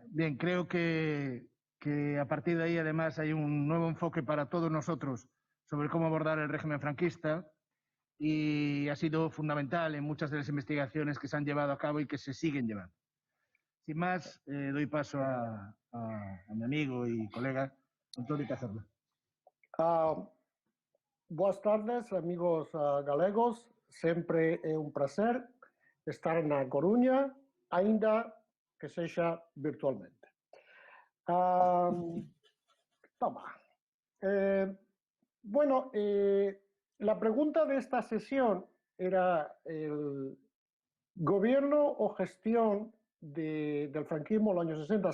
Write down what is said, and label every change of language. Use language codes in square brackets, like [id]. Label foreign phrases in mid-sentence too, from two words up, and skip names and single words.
[es] Bien, creo que a partir de ahí además hay un nuevo enfoque para todos nosotros sobre cómo abordar el régimen franquista y ha sido fundamental en muchas de las investigaciones que se han llevado a cabo y que se siguen llevando. Sin más, doy paso a mi amigo y colega Antonio Cazorla. [gl] Boas tardes, amigos galegos. Sempre é un prazer estar na Coruña, aínda que sexa virtualmente. [es] Bueno, la pregunta de esta sesión era el gobierno o gestión del franquismo en los años 60.